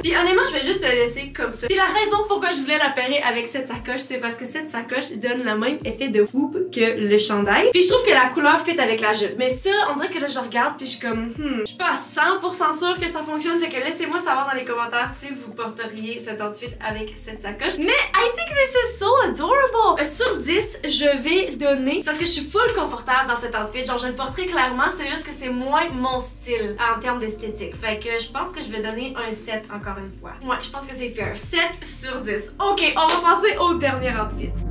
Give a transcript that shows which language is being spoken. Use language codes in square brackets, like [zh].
[fr] Puis honnêtement, je vais juste le laisser comme ça. Puis la raison pourquoi je voulais la pairer avec cette sacoche, c'est parce que cette sacoche donne le même effet de hoop que le chandail. Puis je trouve que la couleur fit avec la jupe. Mais ça, on dirait que là, je regarde puis je suis comme, je suis pas à 100% sûre que ça fonctionne. Fait que laissez-moi savoir dans les commentaires si vous porteriez cet outfit avec cette sacoche. [en] Mais I think this is so adorable! [fr] Sur 10, je vais donner, parce que je suis full confortable dans cet outfit. Genre, je le porterai clairement, c'est juste que c'est moins mon style en termes d'esthétique. Fait que je pense que je vais donner un 7 encore une fois. Ouais, je pense que c'est fair. 7 sur 10. Ok, on va passer au dernier outfit.